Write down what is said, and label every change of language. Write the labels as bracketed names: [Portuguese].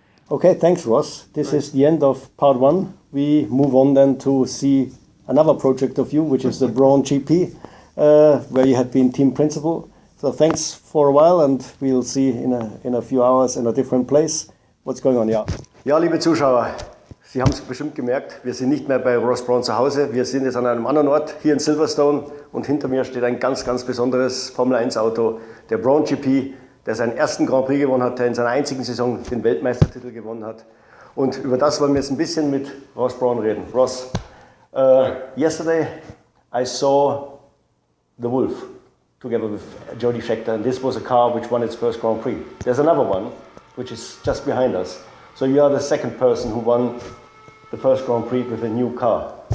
[English] Okay, thanks, Ross. This is the end of part one. We move on then to see another project of you, which is the Brawn GP, where you had been team principal. So thanks for a while, and we'll see in a few hours in a different place what's going on. [German] Ja, liebe Zuschauer, Sie haben es bestimmt gemerkt, wir sind nicht mehr bei Ross Brawn zu Hause, wir sind jetzt an einem anderen Ort, hier in Silverstone, und hinter mir steht ein ganz, ganz besonderes Formel-1-Auto, der Brawn GP, der seinen ersten Grand Prix gewonnen hat, der in seiner einzigen Saison den Weltmeistertitel gewonnen hat. Und über das wollen wir jetzt ein bisschen mit Ross Brawn reden. [English] Ross, yesterday I saw the Wolf together with Jody Scheckter, and this was a car which won its first Grand Prix. There's another one which is just behind us. So you are the second person who won the first Grand Prix with a new car.